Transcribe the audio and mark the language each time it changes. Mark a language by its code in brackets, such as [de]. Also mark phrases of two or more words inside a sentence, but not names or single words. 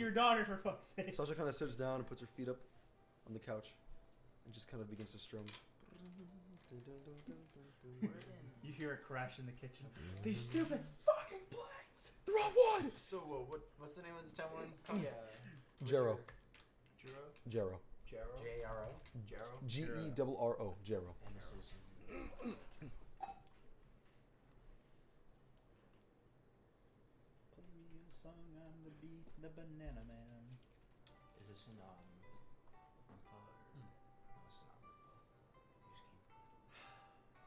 [en] to your daughter, for fuck's sake. Sasha kind of sits down and puts her feet up on the couch and just kind of begins to strum. You hear it crash in the kitchen. These stupid fucking plates! They're on wood! So what's the name of this town we're in? Jero. Jero? Jero. Jero? J-R-O? Jero? G-E-R-R-O. Jero. And this is Play me a song on the beat, the banana man. Is this in Limpa or no, it's not Limpa. You just came.